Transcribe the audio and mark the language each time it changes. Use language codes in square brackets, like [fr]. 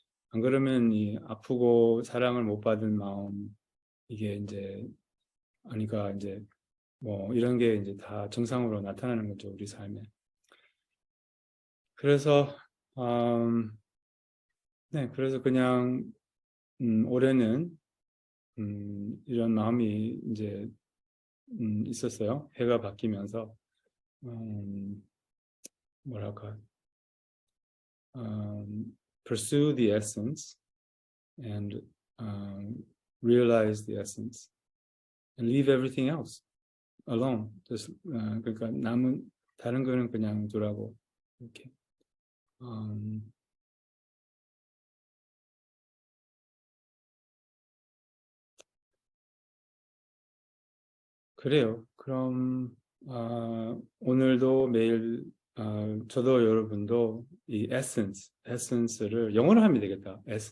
[ko] 안 그러면 이 아프고 사랑을 못 받은 마음 이게 이제 그러니까 이제 뭐 이런 게 이제 다 정상으로 나타나는 거죠, 우리 삶에. 그래서 네, 그래서 그냥 올해는 이런 마음이 이제 있었어요. 해가 바뀌면서 뭐랄까 [en] pursue the essence and realize the essence and leave everything else alone. [ko] 그러니까 남은 다른 거는 그냥 두라고 이렇게. 그래요. 그럼 오늘도 매일 저도 여러분도 이 에센스를 영어로 하면 되겠다.